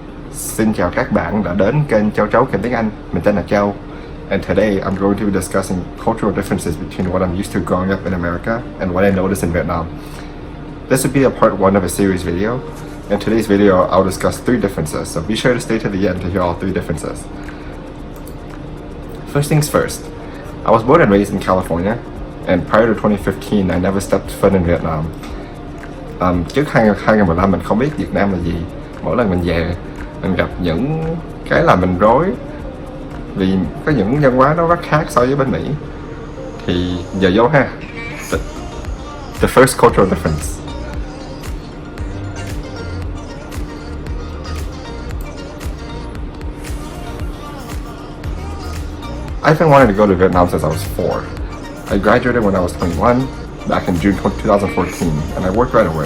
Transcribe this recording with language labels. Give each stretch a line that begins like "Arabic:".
Vietnamese: Xin chào các bạn đã đến kênh Châu Chấu Kèm Tiếng Anh. Mình tên là Châu.
English: And today I'm going to be discussing cultural differences between what I'm used to growing up in America and what I noticed in Vietnam. This would be a part 1 of a series video. In today's video, I'll discuss 3 differences, so be sure to stay to the end to hear all 3 differences. First things first, I was born and raised in California, and prior to 2015, I never stepped foot in Vietnam.
Vietnamese: Trước 2015 mình không biết Việt Nam là gì. Mỗi lần mình về, mình gặp những cái làm mình rối vì có những văn hóa nó rất khác so với bên Mỹ. Thì giờ vô ha.
English: The first cultural difference. I've been wanting to go to Vietnam since I was 4. I graduated when I was 21, back in June 2014, and I worked right away.